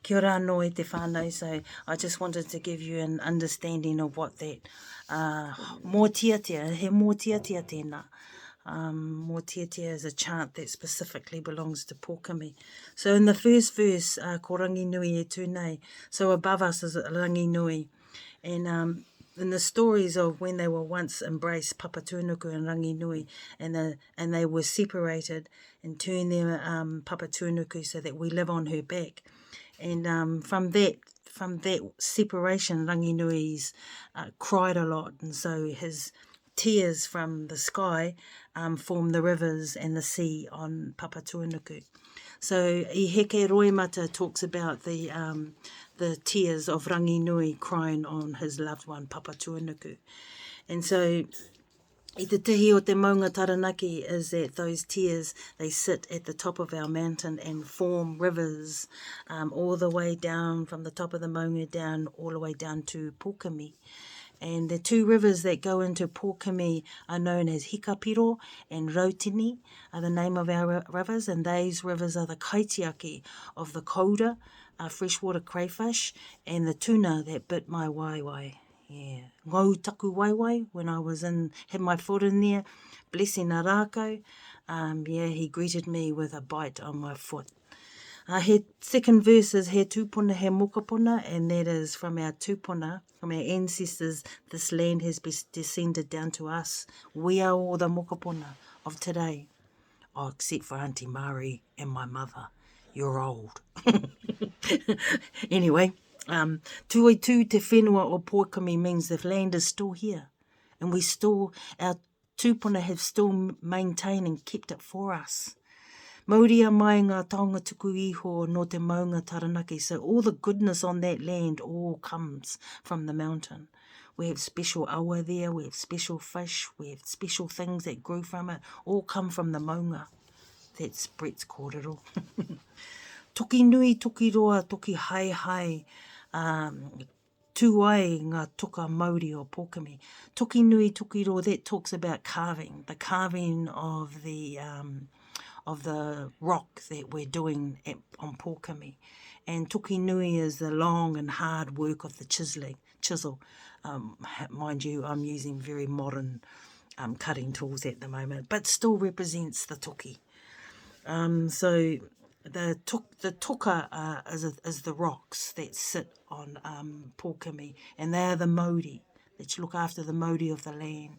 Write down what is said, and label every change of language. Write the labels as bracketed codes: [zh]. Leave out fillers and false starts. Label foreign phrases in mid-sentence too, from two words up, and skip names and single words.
[mi] Kia ora no e te whānau, [en] so I just wanted to give you an understanding of what that Moteatea, [mi] he Moteatea tēnā. [en] Moteatea is a chant that specifically belongs to Pokimi. So in the first verse, [mi] ko rangi nui e tūnei, [en] so above us is rangi nui. And in the stories of when they were once embraced, Papa Tūnuku and Rangi Nui, and they were separated and turned their Papa Tūnuku so that we live on her back. And from that separation, Rangi Nui's cried a lot, and so his tears from the sky formed the rivers and the sea on Papa Tūnuku. So [mi] I Heke Roimata [en] talks about the tears of Rangi Nui crying on his loved one, Papa Tūnuku. And so [mi] I te tihi o te maunga taranaki [en] is that those tears, they sit at the top of our mountain and form rivers all the way down from the top of the maunga down, all the way down to Pokimi. And the two rivers that go into Pokimi are known as Hikapiro and Rautini are the name of our rivers, and those rivers are the kaitiaki of the kouda, freshwater crayfish, and the tuna that bit my waiwai. [mi] Yeah, ngau taku waiwai, [en] when I was had my foot in there, blessing a rākau, he greeted me with a bite on my foot. [mi] He [en] second verse is [mi] he tūpuna he mokapuna, [en] and that is from our tūpuna, from our ancestors, this land has descended down to us. We are all the mokapuna of today. Oh, except for Auntie Mari and my mother. You're old. Anyway, [mi] tuitu te whenua o Pokimi [en] means the land is still here. And our tūpuna have still maintained and kept it for us. [mi] Mauria mai ngā taonga tuku iho no te maunga taranaki. [en] So all the goodness on that land all comes from the mountain. We have special awa there, we have special fish, we have special things that grew from it, all come from the maunga. That's Brett's kōrero. [mi] Toki nui, toki roa, toki hai hai. Tūai ngā toka Māori o Pokimi. Toki nui, toki roa, [en] that talks about carving, the carving of the rock that we're doing on Pokimi. And [mi] toki nui [en] is the long and hard work of the chisel. Mind you, I'm using very modern cutting tools at the moment, but still represents the toki. So the toka is the rocks that sit on Pokimi, and they are the Māori that look after the Māori of the land.